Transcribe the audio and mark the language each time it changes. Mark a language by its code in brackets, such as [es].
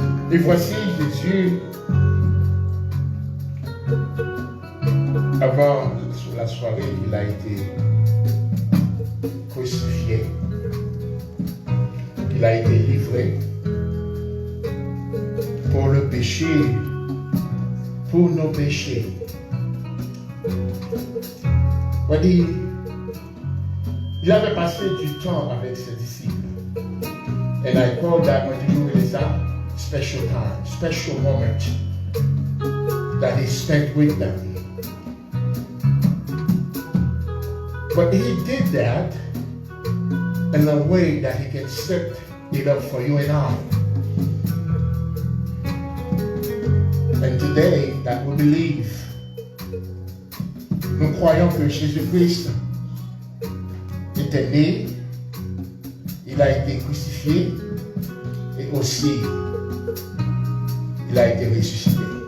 [fr] Et voici Jésus, avant la soirée, il a été crucifié, il a été livré pour le péché, pour nos péchés. Il avait passé du temps avec ses disciples. [en] And I call that when you do that, special time, special moment that he spent with them. But he did that in a way that he can set it up for you and I. And today, that we believe, [fr] nous croyons que Jésus-Christ était né, il a été crucifié et aussi il a été ressuscité.